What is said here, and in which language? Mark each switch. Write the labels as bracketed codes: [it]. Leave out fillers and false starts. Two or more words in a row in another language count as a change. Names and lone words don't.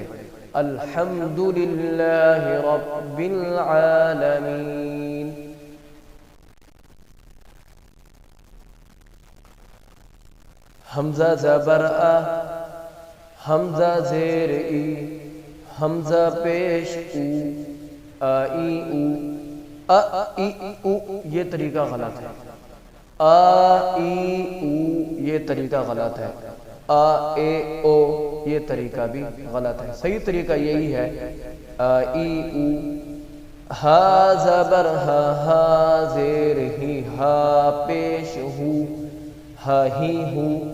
[ar] الحمدللہ رب العالمین۔ [ur] حمزہ زبر آ، حمزہ زیر ای، حمزہ پیش او، آئی او، ای او، یہ طریقہ غلط ہے۔ ای او، یہ طریقہ غلط ہے۔ اے او، یہ طریقہ بھی غلط ہے۔ صحیح طریقہ یہی ہے، ای او۔ ہا زبر ہا، ہا زیر ہی، ہا پیش ہو، ہا ہی ہو۔